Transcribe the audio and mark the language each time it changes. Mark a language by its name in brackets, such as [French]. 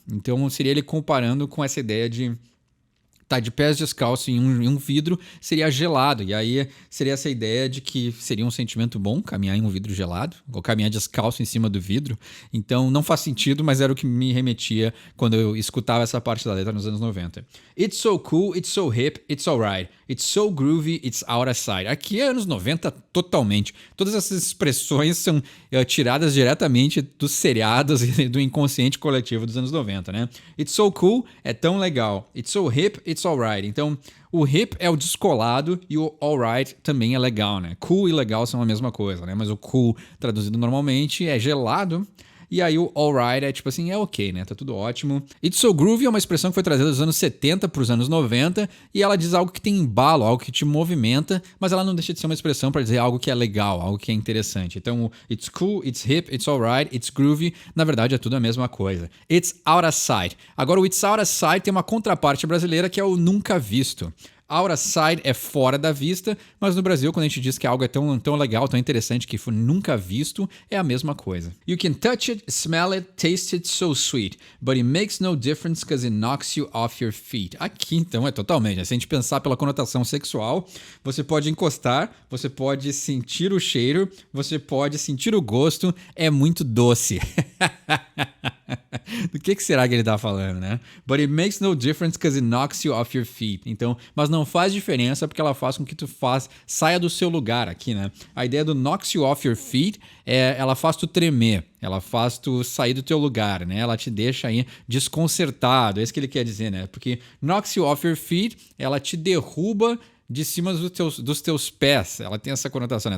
[Portuguese] Então seria ele comparando com essa ideia de tá de pés descalços em um vidro, seria gelado. E aí seria essa ideia de que seria um sentimento bom caminhar em um vidro gelado, ou caminhar descalço em cima do vidro. Então não faz sentido, mas era o que me remetia quando eu escutava essa parte da letra nos anos 90. [English] It's so cool, it's so hip, it's alright. It's so groovy, it's out of sight. [Portuguese] Aqui é anos 90 totalmente. Todas essas expressões são tiradas diretamente dos seriados e do inconsciente coletivo dos anos 90, né? [English] It's so cool [Portuguese] é tão legal. [English] It's so hip, it's alright. [Portuguese] Então, o hip é o descolado e o alright também é legal, né? Cool e legal são a mesma coisa, né? Mas o cool, traduzido normalmente, é gelado. E aí o alright é tipo assim, é ok, né? Tá tudo ótimo. [English] It's so groovy [Portuguese] é uma expressão que foi trazida dos anos 70 para os anos 90 e ela diz algo que tem embalo, algo que te movimenta, mas ela não deixa de ser uma expressão para dizer algo que é legal, algo que é interessante. Então, [English] it's cool, it's hip, it's alright, it's groovy, [Portuguese] na verdade é tudo a mesma coisa. [English] It's out of sight. [Portuguese] Agora o [English] it's out of sight [Portuguese] tem uma contraparte brasileira que é o nunca visto. [English] Out of sight [Portuguese] é fora da vista, mas no Brasil, quando a gente diz que algo é tão legal, tão interessante que foi nunca visto, é a mesma coisa. [English] You can touch it, smell it, taste it so sweet, but it makes no difference because it knocks you off your feet. [Portuguese] Aqui, então, é totalmente. Se a gente pensar pela conotação sexual, você pode encostar, você pode sentir o cheiro, você pode sentir o gosto, é muito doce. Do que será que ele tá falando, né? [English] But it makes no difference because it knocks you off your feet. [Portuguese] Então, mas não faz diferença porque ela faz com que tu saia do seu lugar aqui, né? A ideia do [English] knocks you off your feet [Portuguese] ela faz tu tremer, ela faz tu sair do teu lugar, né? Ela te deixa aí desconcertado, é isso que ele quer dizer, né? Porque [English] knocks you off your feet, [Portuguese] ela te derruba de cima dos teus pés. Ela tem essa conotação, né?